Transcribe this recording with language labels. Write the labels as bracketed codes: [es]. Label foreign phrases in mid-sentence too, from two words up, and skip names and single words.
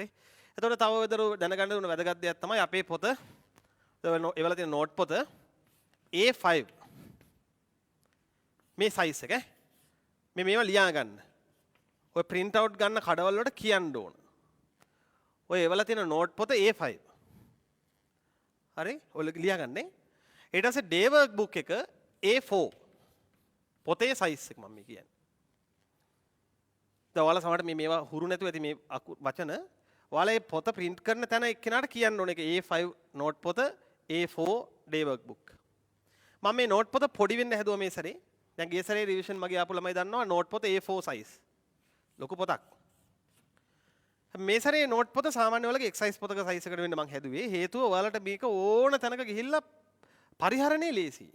[si] එතකොට තව වෙදරු දැනගන්න ඕන වැදගත් දෙයක් තමයි අපේ පොත එවලා තියෙන නෝට් පොත A5 මේ සයිස් එක මේවා ලියා ගන්න. ඔය [en] print out [si] ගන්න කඩවල වලට කියන්න ඕන. ඔය එවලා තියෙන නෝට් පොත A5. හරි? ඔය ලියා ගන්නේ. ඊට පස්සේ [en] day work book [si] එක A4. පොතේ සයිස් එක මම කියන්නේ. දැන් ඔයාලා සමහරට මේවා හුරු නැතුව ඇති මේ වචන ඔයාලා මේ පොත print කරන තැන එක්කෙනාට කියන්න ඕනේ. ඒක A5 නෝට් පොත A4 [en] day work book. [si] මම මේ නෝට් පොත පොඩි වෙන්න හැදුවා මේ සැරේ. දැන් ගිය සැරේ රිවිෂන් මගේ ආපු ළමයි දන්නවා නෝට් පොත A4 size. ලොකු පොතක්. මේ සැරේ නෝට් පොත සාමාන්‍ය වලගේ එක්සයිස් පොතක සයිස් එකට වෙන්න මම හැදුවේ. හේතුව ඔයාලට මේක ඕන තැනක ගිහිල්ලා පරිහරණේ ලේසියි.